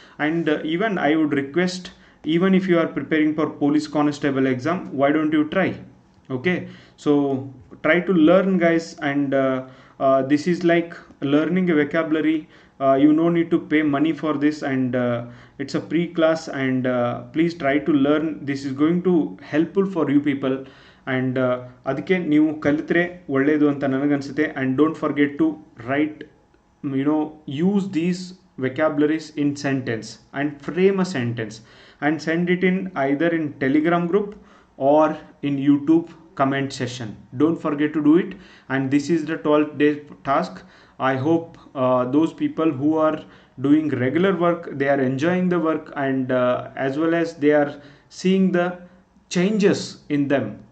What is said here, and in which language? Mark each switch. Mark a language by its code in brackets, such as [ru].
[en] And even I would request, even if you are preparing for police constable exam, why don't you try? Okay, so try to learn guys. And this is like learning a vocabulary. You no need to pay money for this. And it's a pre class. And please try to learn. This is going to helpful for you people. [kn] And ಅದಕ್ಕೆ ನೀವು ಕಲಿತ್ರೆ ಒಳ್ಳೆಯದು ಅಂತ ನನಗನ್ಸುತ್ತೆ. [en] And don't forget to write, use these vocabularies in sentence and frame a sentence and send it in either in Telegram group or in YouTube comment session. Don't forget to do it. And this is the 12th day task. I hope those people who are doing regular work, they are enjoying the work, and as well as they are seeing the changes in them.